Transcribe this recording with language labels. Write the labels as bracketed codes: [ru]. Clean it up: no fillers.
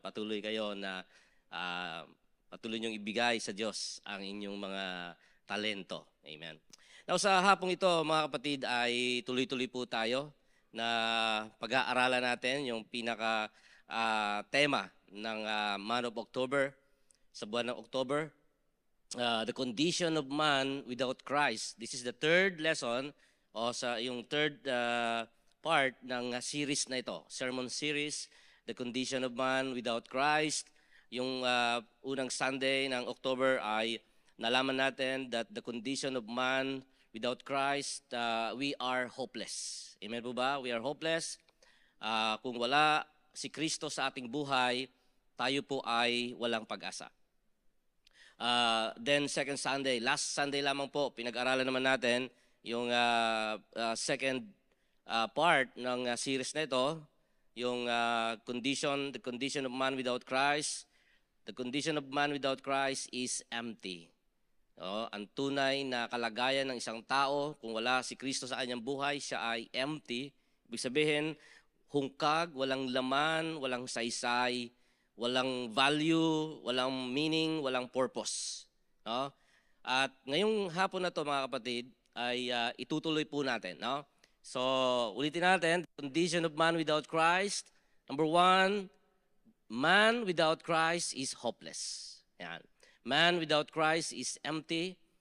[tl] Patuloy kayo na patuloy niyong ibigay sa Diyos ang inyong mga talento. Amen. Now sa hapong ito, mga kapatid, ay tuloy-tuloy po tayo na pag-aaralan natin yung pinaka tema ng month of October, sa buwan ng October, [en] the condition of man without Christ. This is the third lesson o sa yung third part ng series na ito, sermon series, the condition of man without Christ. [tl] Yung unang Sunday ng October ay nalaman natin [en] that the condition of man without Christ, we are hopeless. [tl] Amen po ba? [en] We are hopeless. [tl] Kung wala si Kristo sa ating buhay, tayo po ay walang pag-asa. Then second Sunday, last Sunday lamang po, pinag-aralan naman natin yung second part ng series na ito, yung [en] the condition of man without Christ. The condition of man without Christ is empty. [tl] Ang tunay na kalagayan ng isang tao, kung wala si Kristo sa kanyang buhay, siya ay empty. Ibig sabihin, hungkag, walang laman, walang saysay, walang value, walang meaning, walang purpose. No? At ngayong hapon na to, mga kapatid, ay itutuloy po natin. [en] No? So, [tl] ulitin natin, [en] condition of man without Christ. Number one, man without Christ is hopeless. [tl] Yan. [en] Man without Christ is empty.